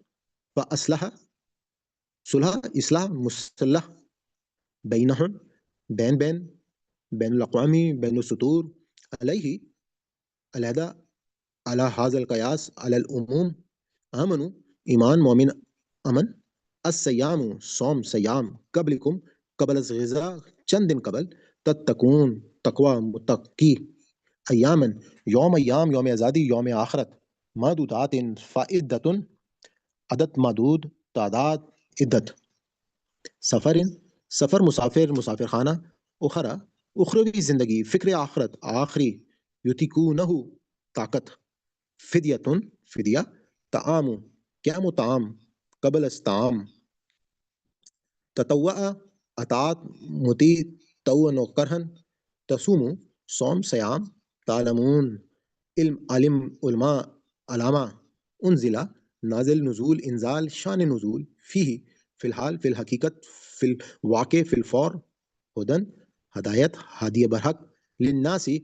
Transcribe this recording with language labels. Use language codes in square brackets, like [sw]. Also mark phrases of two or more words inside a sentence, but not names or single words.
[ur] فاصلح صلح، اصلاح، مصلح، بینہم بین بین، بین الاقوامی، بین السطور، علیہ علیحدہ، علی حاضر القیاس، علی العموم، آمنو ایمان مومن امن، السیام صوم سیام، قبلکم قبل از غذا چند دن قبل، تتقون تقوی متقی، ایامن یوم، ایام یوم آزادی، یوم آخرت، معدودات فائدت عدد معدود، تعداد عدت، سفر سفر مسافر مسافر خانہ، اخرا اخروی زندگی، فکر آخرت آخری، یتیکونہ طاقت، فدیتن فدیہ، تعام قیام و تعام، قبل از تعام، تطوع اطاعت، متی تو کرہن، تصوم صوم سیام، تعلمون علم علم، علماء علامہ، انزلہ نازل، نزول انزال، شان نزول، فی فی الحال، فی الحقیقت، فی الواقع، فی الفور، ہدن ہدایت، ہادی برحق، للناسی